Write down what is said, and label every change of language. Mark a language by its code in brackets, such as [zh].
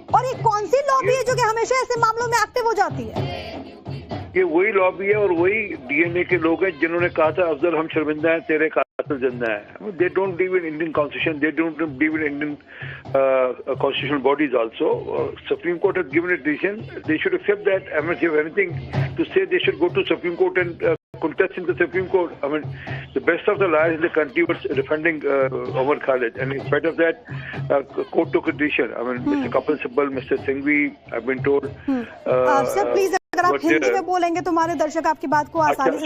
[hi] और ये कौन सी लॉबी है जो कि हमेशा ऐसे मामलों में एक्टिव हो जाती है? ये वही लॉबी है और वही डीएनए के लोग हैं जिन्होंने कहा था अफजल हम शर्मिंदा हैं, तेरे कातिल जिंदा है। [en] They don't believe in Indian constitution, they don't believe in Indian constitutional bodies also. Supreme Court has given a decision. They should accept that. I mean, if you have anything to say, they should go to Supreme Court and contest in the Supreme Court. I mean, the best of the lawyers in the country were defending Omar Khalid, and in spite of that, court took a decision. I mean, Mr. Kapil Sibal, Mr. Singhvi, I've been told. [hi] Sir please अगर आप हिंदी में बोलेंगे तो हमारे दर्शक आपकी बात को आसानी से